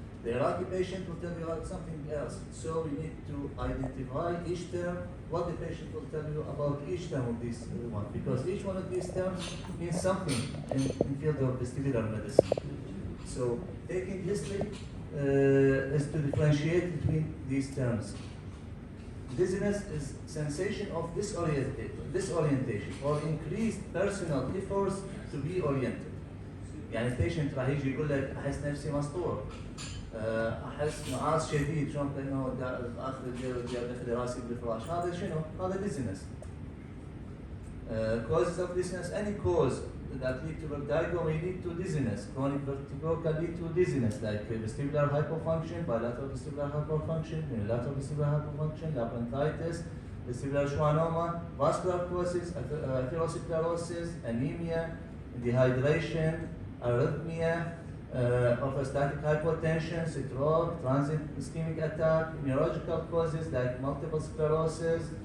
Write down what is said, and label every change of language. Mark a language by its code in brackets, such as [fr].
[en] The Iraqi patient will tell you something else. So we need to identify each term, what the patient will tell you about each term of this one, because each one of these terms means something in field of vestibular medicine. So taking history is to differentiate between these terms. Dizziness is sensation of disorientation or increased personal efforts to be oriented. [ar] يعني البيشنت راح يجي يقول لك احس نفسي مسطور، احس نعاس شديد، شلون كانه اخذ داخل راسي بالفراش، هذا شنو؟ هذا dizziness. [en] Causes of dizziness, any cause that lead to vertigo may lead to dizziness. Chronic vertigo can lead to dizziness, like vestibular hypofunction, bilateral vestibular hypofunction, unilateral vestibular hypofunction, labyrinthitis, vestibular schwannoma, vascular causes, atherosclerosis, anemia, dehydration, arrhythmia, orthostatic hypotension, stroke, transient ischemic attack, neurological causes like multiple sclerosis,